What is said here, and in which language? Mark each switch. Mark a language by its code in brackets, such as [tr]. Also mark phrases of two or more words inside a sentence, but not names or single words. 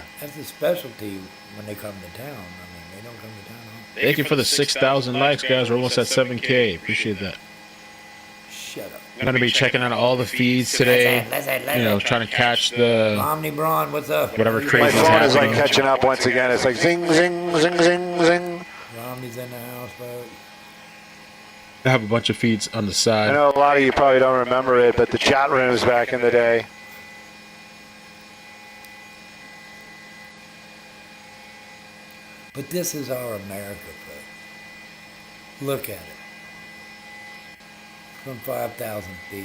[en] That's a specialty when they come to town. I mean, they don't come to town. Thank you for the 6,000 likes, guys. We're almost at 7K. Appreciate that. Shut up. I'm going to be checking out all the feeds today. You know, trying to catch the Omni Braun, what's up? whatever My crazy is phone is like happening. catching up once again. It's like zing, zing, zing, zing, zing. Romney's in the house, folks. I have a bunch of feeds on the I side. know a lot of you probably don't remember it, but the chat rooms back in the day. But this is our America, folks. Look at it. From 5,000 feet.